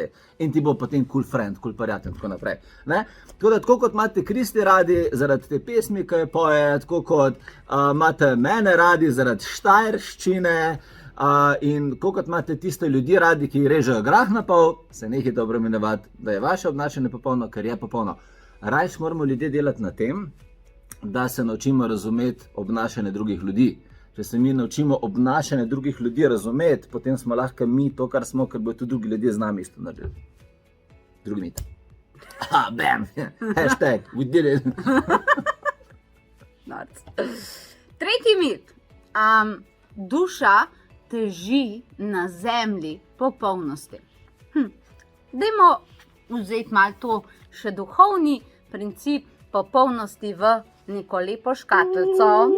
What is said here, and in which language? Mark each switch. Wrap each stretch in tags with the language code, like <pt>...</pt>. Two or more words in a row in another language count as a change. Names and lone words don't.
<sl>In ti bo potem</sl> <en>cool friend,</en> <sl>cool prijatelj in tako naprej. Tako da, tako kot imate Kristi radi zaradi te pesmi, ki jo poje, tako kot imate mene radi zaradi štajerščine, in tako kot imate tiste ljudi radi, ki režejo grah na pol, se nehajte obremenjevati, da je vaše obnašanje popolno, ker je popolno. Rajš moramo ljudje delati na tem, da se naučimo razumeti obnašanje drugih ljudi. Če se mi naučimo obnašanje drugih ljudi razumeti, potem smo lahko mi to, kar smo, ker bodo tudi drugi ljudje z nami isto naredili. Drugi mit.</sl> <en>Bam, hashtag, we did it.</en> <sl>Norc. Tretji mit. Duša teži na zemlji popolnosti. Dajmo vzeti malo to še duhovni princip popolnosti v neko lepo škatlico.</sl>